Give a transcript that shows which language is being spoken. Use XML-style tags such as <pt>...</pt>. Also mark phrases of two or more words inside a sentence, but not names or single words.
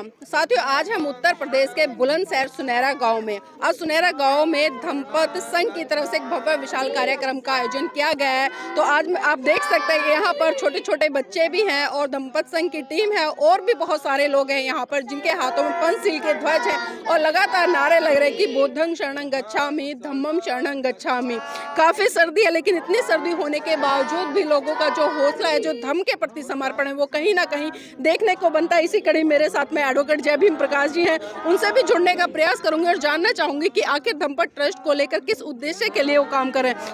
<hi>साथियों, आज हम उत्तर प्रदेश के बुलंदशहर सुनहरा गांव में, आज सुनहरा गांव में धम्मपद संघ की तरफ से एक भव्य विशाल कार्यक्रम का आयोजन किया गया है। तो आज आप देख सकते हैं कि यहाँ पर छोटे छोटे बच्चे भी हैं और धम्मपद संघ की टीम है और भी बहुत सारे लोग हैं यहाँ पर, जिनके हाथों में पंचशील के ध्वज हैं और लगातार नारे लग रहे हैं कि</hi> <pi>बुद्धं शरणं गच्छामि, धम्मं शरणं गच्छामि।</pi> <hi>काफ़ी सर्दी है, लेकिन इतनी सर्दी होने के बावजूद भी लोगों का जो हौसला है, जो धर्म के प्रति समर्पण है, वो कहीं ना कहीं देखने को बनता है। इसी कड़ी मेरे साथ में एडवोकेट जय भीम प्रकाश जी हैं, उनसे भी जुड़ने का प्रयास करूंगी और जानना चाहूंगी कि आखिर धम्मपद ट्रस्ट को लेकर किस उद्देश्य के लिए वो काम कर रहे हैं।</hi>